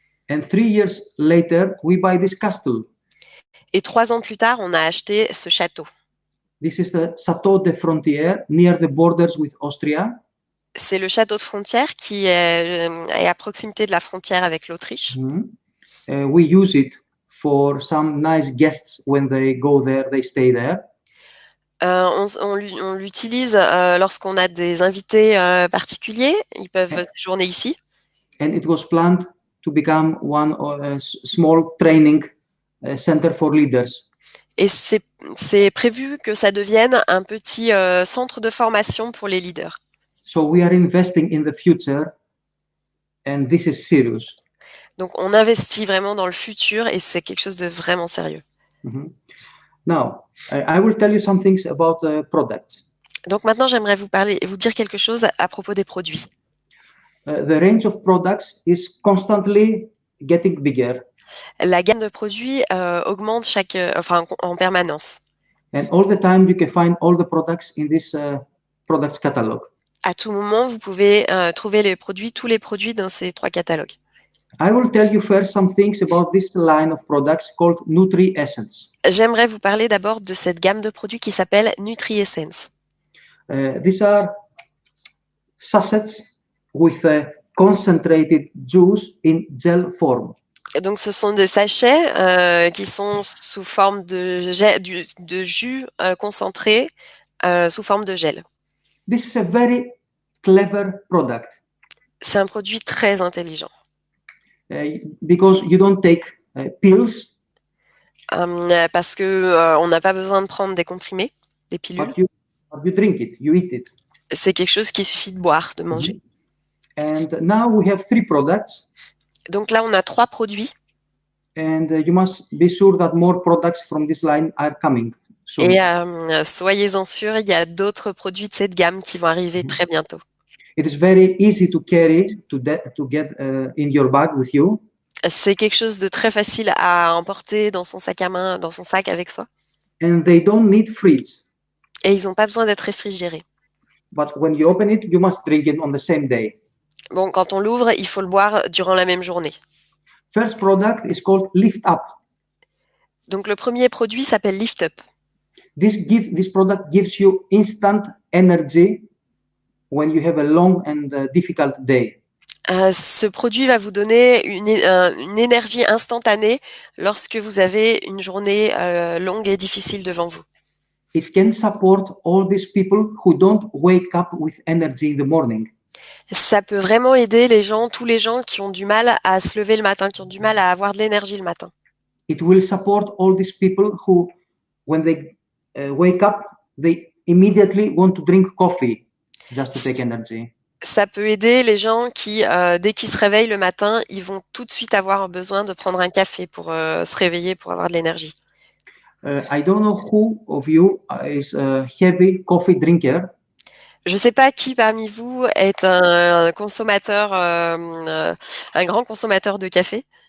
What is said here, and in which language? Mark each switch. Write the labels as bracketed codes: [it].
[en] And 3 years later, we buy this castle. [fr] Et 3 ans plus tard, on a acheté ce château. [en] This is the Château de Frontière, near the borders with Austria. [fr] C'est le château de frontière qui est à proximité de la frontière avec l'Autriche. [en] We use it for some nice guests when they go there, they stay there. [fr] On l'utilise lorsqu'on a des invités particuliers. Ils peuvent séjourner ici. [en] And it was planned to become one small training center for leaders. [fr] Et c'est prévu que ça devienne un petit centre de formation pour les leaders. [en] So we are investing in the future, and this is serious. [fr] Donc on investit vraiment dans le futur et c'est quelque chose de vraiment sérieux. [en] Now, I will tell you some things about the products. [fr] Donc maintenant, j'aimerais vous dire quelque chose à propos des produits. [en] The range of products is constantly getting bigger. [fr] La gamme de produits augmente en permanence. [en] And all the time you can find all the products in this products catalog. [fr] À tout moment, vous pouvez trouver tous les produits dans ces 3 catalogues. [en] I will tell you first some things about this line of products called Nutri-Essence. [fr] J'aimerais vous parler d'abord de cette gamme de produits qui s'appelle Nutri-Essence. [en] These are sachets with a concentrated juice in gel form. [fr] Donc, ce sont des sachets qui sont sous forme de jus concentré sous forme de gel. [en] This is a very clever product. [fr] C'est un produit très intelligent. [en] Because you don't take pills. [fr] Parce que on n'a pas besoin de prendre des comprimés, des pilules. [en] But you drink it, you eat it. [fr] C'est quelque chose qu'il suffit de boire, de manger. [en] And now we have 3 products. [fr] Donc là, on a 3 produits. [en] And you must be sure that more products from this line are coming soon. [fr] Et soyez-en sûrs, il y a d'autres produits de cette gamme qui vont arriver très bientôt. [en] It is very easy to carry, to get in your bag with you. [fr] C'est quelque chose de très facile à emporter dans son sac à main, dans son sac avec soi. [en] And they don't need fridge. [fr] Et ils n'ont pas besoin d'être réfrigérés. [en] But when you open it, you must drink it on the same day. [fr] Bon, quand on l'ouvre, il faut le boire durant la même journée. [en] First product is called Lift Up. [fr] Donc le premier produit s'appelle Lift Up. [en] This product gives you instant energy when you have a long and difficult day. [fr] Ce produit va vous donner une énergie instantanée lorsque vous avez une journée longue et difficile devant vous. [en] It can support all these people who don't wake up with energy in the morning. [fr] Ça peut vraiment aider tous les gens qui ont du mal à se lever le matin, qui ont du mal à avoir de l'énergie le matin. [en] It will support all these people who, when they wake up, they immediately want to drink coffee just to take energy. [fr] Ça peut aider les gens qui, dès qu'ils se réveillent le matin, ils vont tout de suite avoir besoin de prendre un café pour se réveiller, pour avoir de l'énergie. [en] I don't know who of you is a heavy coffee drinker. [fr] Je ne sais pas qui parmi vous est un consommateur, un grand consommateur de café.